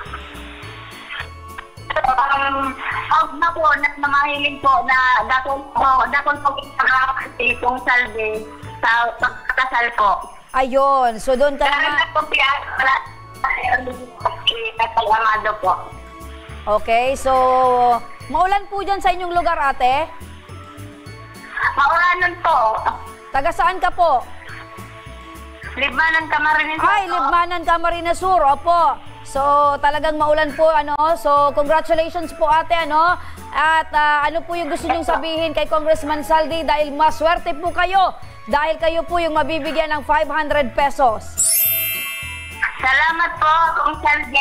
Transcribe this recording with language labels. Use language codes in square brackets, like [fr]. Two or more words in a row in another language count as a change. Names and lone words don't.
[bik] Na po, namahiling po na dakon po itong Salvi sa pagkakasal po. [tl] Ayun, so doon ka naman. Amado po. Okay, so maulan po dyan sa inyong lugar, ate? Maulanan po. Taga saan ka po? Libmanan, Camarines Sur. Ay, Libmanan, Camarines Sur, opo. So, talagang maulan po, ano? So, congratulations po, ate, ano? At ano po yung gusto niyong sabihin kay Congressman Saldi dahil maswerte po kayo dahil kayo po yung mabibigyan ng 500 pesos. Salamat po, Kung Saldi.